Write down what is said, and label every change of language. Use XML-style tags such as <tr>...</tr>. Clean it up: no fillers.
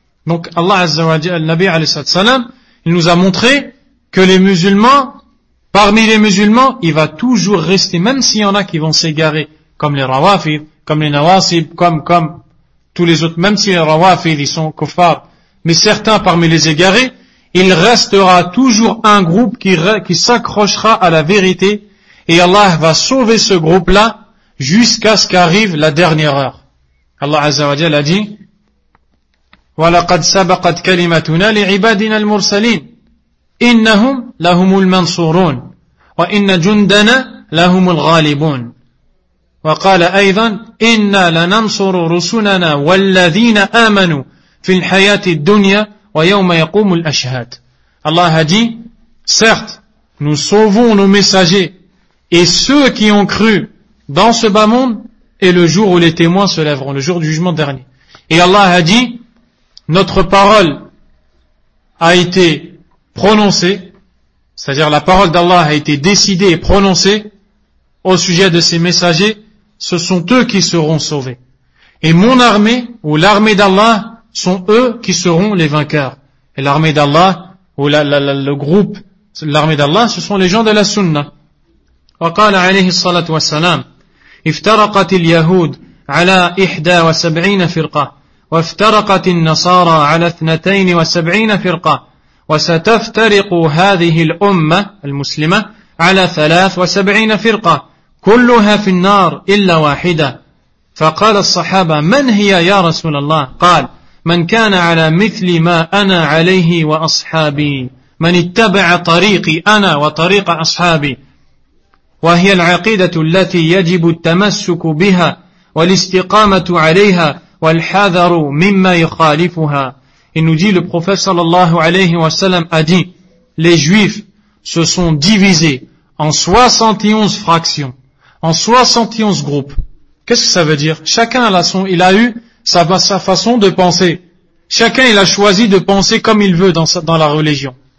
<fr>Donc Allah Azza wa Jalla, le Nabi alayhi sallam, il nous a montré que les musulmans, parmi les musulmans, il va toujours rester, même s'il y en a qui vont s'égarer, comme les Rawafid, comme les Nawasib, comme tous les autres, même si les Rawafid, ils sont kuffar, mais certains parmi les égarés, il restera toujours un groupe qui s'accrochera à la vérité, et Allah va sauver ce groupe-là jusqu'à ce qu'arrive la dernière heure. Allah Azza wa Jalla a dit,</fr> <ar>وَلَقَدْ سَبَقَتْ كَلِمَتُنَا لِعِبَادِنَا الْمُرْسَلِينَ إِنَّهُمْ لَهُمُ الْمَنْصُورُونَ وَإِنَّ جُنْدَنَا لَهُمُ الْغَالِبُونَ وَقَالَ أَيْضًا إِنَّا لَنَنْصُرُ رُسُلَنَا وَالَّذِينَ آمَنُوا فِي الْحَيَاةِ الدُّنْيَا وَيَوْمَ يَقُومُ الْأَشْهَادُ.</ar> <fr>Allah a dit, certes, nous sauvons nos messagers et ceux qui ont cru dans ce bas monde et le jour où les témoins se lèveront, le jour du jugement dernier. Et Allah a dit, notre parole a été prononcée, c'est-à-dire la parole d'Allah a été décidée et prononcée au sujet de ses messagers, ce sont eux qui seront sauvés. Et mon armée, ou l'armée d'Allah, sont eux qui seront les vainqueurs. Et l'armée d'Allah, ou le groupe, l'armée d'Allah, ce sont les gens de la sunna.</fr> <ar>Wa qala alayhi salatu wa salam, افترقت اليهود على 71 فرقة وافترقت النصارى على 72 فرقة وستفترق هذه الأمة المسلمة على 73 فرقة كلها في النار إلا واحدة. فقال الصحابة, من هي يا رسول الله؟ قال, من كان على مثل ما أنا عليه وأصحابي, من اتبع طريقي أنا وطريق أصحابي, وهي العقيدة التي يجب التمسك بها والاستقامة عليها والحذر مما يخالفها.</ar> <fr>Il nous dit, le prophète sallallahu alayhi wa sallam a dit, les juifs se sont divisés en 71 fractions, en 71 groupes. Qu'est-ce que ça veut dire? Chacun a eu sa façon de penser. Chacun il a choisi de penser comme il veut dans la religion.</fr>